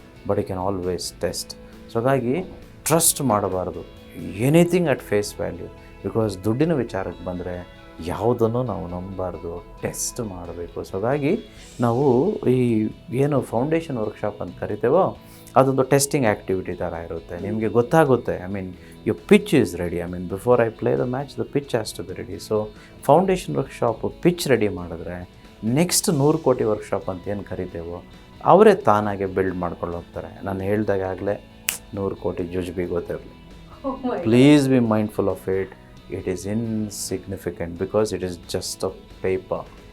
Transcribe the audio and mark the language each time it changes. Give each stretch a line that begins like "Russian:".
English: But you can always test.
Kannada: So ಹಾಗಾಗಿ trust ಮಾಡಬಾರ್ದು
English: Anything at face value.
Kannada: Because ದುಡ್ಡಿನ ವಿಚಾರಕ್ಕೆ ಬಂದರೆ ಯಾವುದನ್ನು ನಾವು ನಂಬಬಾರ್ದು, ಟೆಸ್ಟ್ ಮಾಡಬೇಕು. ಸೊ ಹಾಗಾಗಿ ನಾವು ಈ ಏನು ಫೌಂಡೇಶನ್ ವರ್ಕ್ಶಾಪ್ ಅಂತ ಕರಿತೇವೋ ಅದೊಂದು ಟೆಸ್ಟಿಂಗ್ ಆ್ಯಕ್ಟಿವಿಟಿ ಥರ ಇರುತ್ತೆ. ನಿಮಗೆ ಗೊತ್ತಾಗುತ್ತೆ,
English: I mean your pitch is ready. I mean, before I play the match, the pitch has to be ready.
Kannada: So foundation workshop pitch ready ಮಾಡಿದ್ರೆ ನೆಕ್ಸ್ಟ್ 100 ಕೋಟಿ ವರ್ಕ್ಶಾಪ್ ಅಂತ ಏನು ಕರಿತೇವೋ ಅವರೇ ತಾನಾಗೆ ಬಿಲ್ಡ್ ಮಾಡ್ಕೊಂಡು ಹೋಗ್ತಾರೆ. ನಾನು ಹೇಳ್ದಾಗಲೇ 100 ಕೋಟಿ ಜುಜ್ಬಿ ಗೊತ್ತಿರಲಿ.
English: Please be mindful of it. It is insignificant because it is just a paper.